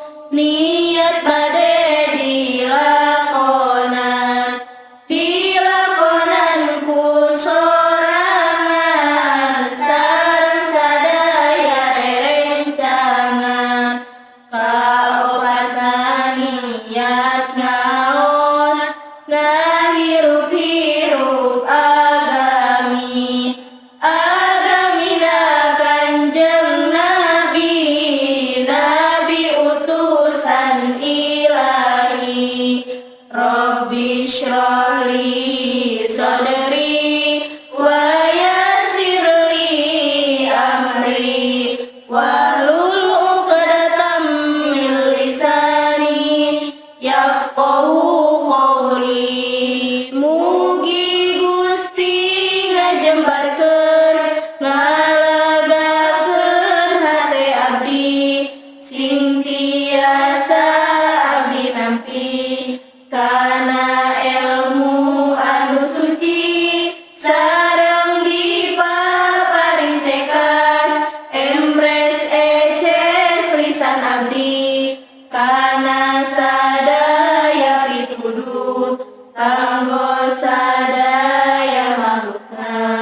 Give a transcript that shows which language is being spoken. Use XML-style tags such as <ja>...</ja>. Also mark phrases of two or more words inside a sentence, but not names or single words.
<su>niat bade dilakonan ku sorangan sareng sadaya rerencangan kaoparna niat ngaos ngahirup-hirup agamina Kanjeng Nabi utusan ilahi Rabbi</su> <ar>اشرح لي صدري ويسر لي أمري واحلل عقدة من لساني يفقهوا قولي.</ar> <su>Mugi Gusti ngajembarkeun ngalagakeun hate abdi sing tiasa abdi nampi kana ilmu anu suci sareng dipaparing cekas emres eces lisan abdi kana sadaya pituduh kanggo sadaya makhlukna.</su>